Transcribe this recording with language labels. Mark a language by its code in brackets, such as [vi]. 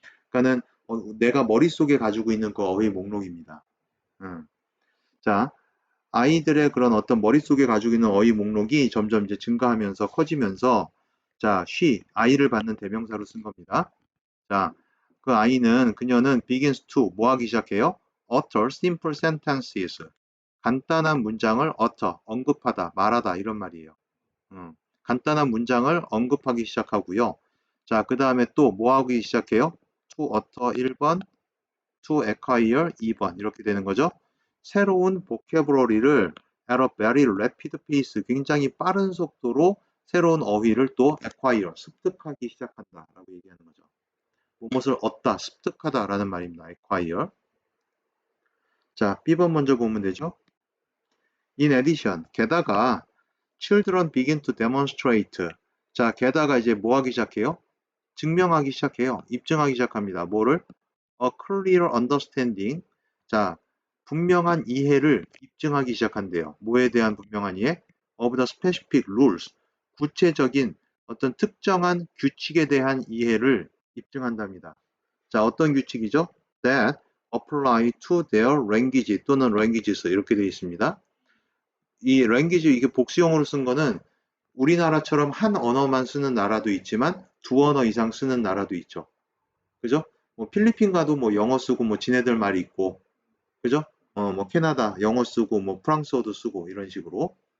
[ko] 그러니까는 내가 머릿속에 가지고 있는 그 어휘 목록입니다. 음. 자, 아이들의 그런 어떤 머릿속에 가지고 있는 어휘 목록이 점점 이제 증가하면서 커지면서 자, 아이를 받는 대명사로 쓴 겁니다. 자, 그 아이는 그녀는 [en] begins to [ko] 뭐 하기 시작해요? [en] utter simple sentences. [ko] 간단한 문장을 utter, 언급하다, 말하다 이런 말이에요. 간단한 문장을 언급하기 시작하고요. 자, 그 다음에 또 뭐 하기 시작해요? [en] to utter [ko] 1번, [en] to acquire [ko] 2번 이렇게 되는 거죠. 새로운 보캐브러리를 [en] at a very rapid pace, [ko] 굉장히 빠른 속도로 새로운 어휘를 또 acquire, 습득하기 시작한다 라고 얘기하는 거죠. 무엇을 얻다, 습득하다 라는 말입니다. acquire. 자, B번 먼저 보면 되죠. [en] In addition, [ko] 게다가 [en] children begin to demonstrate. [ko] 자, 게다가 이제 뭐 하기 시작해요? 증명하기 시작해요. 입증하기 시작합니다. 뭐를? [en] A clear understanding. [ko] 자, 분명한 이해를 입증하기 시작한대요. 뭐에 대한 분명한 이해? [en] Of the specific rules. [ko] 구체적인 어떤 특정한 규칙에 대한 이해를 입증한답니다. 자, 어떤 규칙이죠? [en] That apply to their language [ko] 또는 [en] languages [ko] 이렇게 되어 있습니다. 이 language 이게 복수형으로 쓴 거는 우리나라처럼 한 언어만 쓰는 나라도 있지만 두 언어 이상 쓰는 나라도 있죠. 그죠? 뭐 필리핀 가도 뭐 영어 쓰고 뭐 지네들 말이 있고, 그죠? 뭐 캐나다 영어 쓰고 뭐 프랑스어도 쓰고 이런 식으로.